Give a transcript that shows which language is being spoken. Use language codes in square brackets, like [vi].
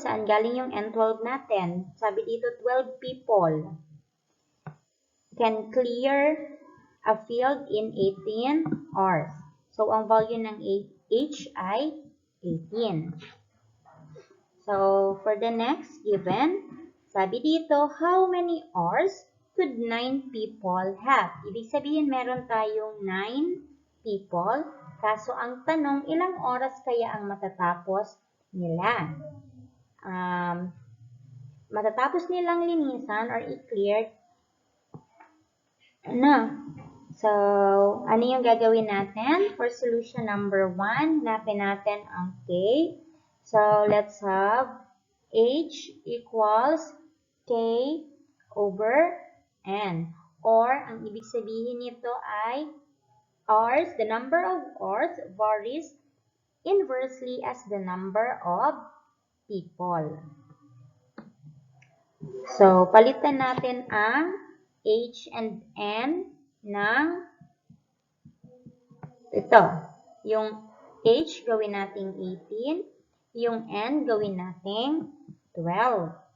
[tl] Saan galing yung n12 natin? Sabi dito, [en] 12 people can clear a field in 18 hours. [tl] So, ang value ng h ay 18. [en] So, for the next given, [tl] sabi dito, [en] how many hours could 9 people have? [tl] Ibig sabihin, meron tayong 9 people. Kaso, ang tanong, ilang oras kaya ang matatapos nila? Matatapos nilang linisan or i-clear na. So, ano yung gagawin natin? [en] For solution number 1, [tl] hanapin natin ang k. [en] So, let's have h equals k over n. Or, [tl] ang ibig sabihin nito ay hours, [en] the number of hours varies inversely as the number of people. [tl] So, palitan natin ang h and n ng ito. Yung h gawin nating 18, yung n gawin nating 12.